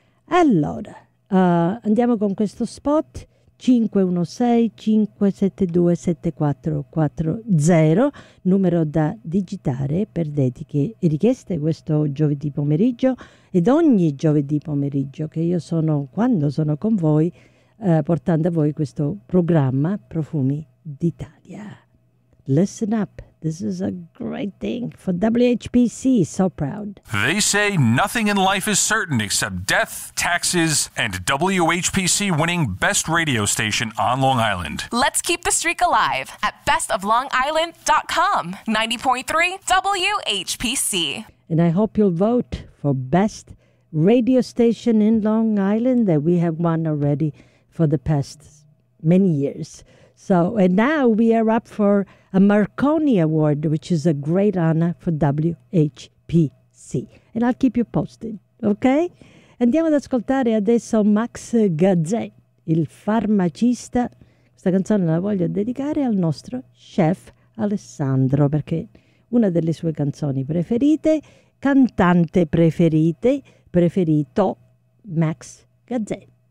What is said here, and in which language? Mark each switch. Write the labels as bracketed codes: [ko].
[it] Allora, andiamo con questo spot 516-572-7440, numero da digitare per dediche e richieste questo giovedì pomeriggio ed ogni giovedì pomeriggio che io sono, quando sono con voi, portando a voi questo programma Profumi d'Italia. [en] Listen up. This is a great thing for WHBC. So proud. They say nothing in life is certain except death, taxes, and WHBC winning best radio station on Long Island. Let's keep the streak alive at bestoflongisland.com. 90.3 WHBC. And I hope you'll vote for best radio station in Long Island that we have won already for the past many years. So, and now we are up for a Marconi Award, which is a great honor for WHPC. And I'll keep you posted, okay? [it] Andiamo ad ascoltare adesso Max Gazzè, il farmacista. Questa canzone la voglio dedicare al nostro chef Alessandro, perché una delle sue canzoni preferite, cantante preferite, preferito, Max Gazzè.